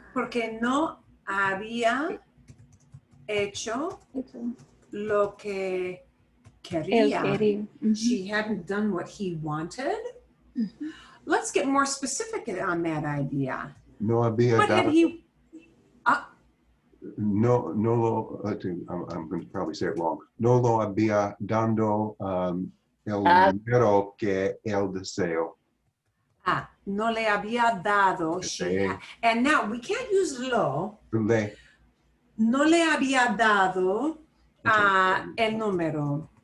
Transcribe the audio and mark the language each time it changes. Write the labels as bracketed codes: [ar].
[es] Porque no había hecho lo que quería. Él quería. [en] She hadn't done what he wanted. Let's get more specific on that idea. [es] No había [en] What had [es] dado. [en] he... [es] No lo, [en] I'm going to probably say it wrong. [es] No lo había dando el número que él deseó. no le había dado. [en] And now we can't use lo. [es] Le. No le había dado el número.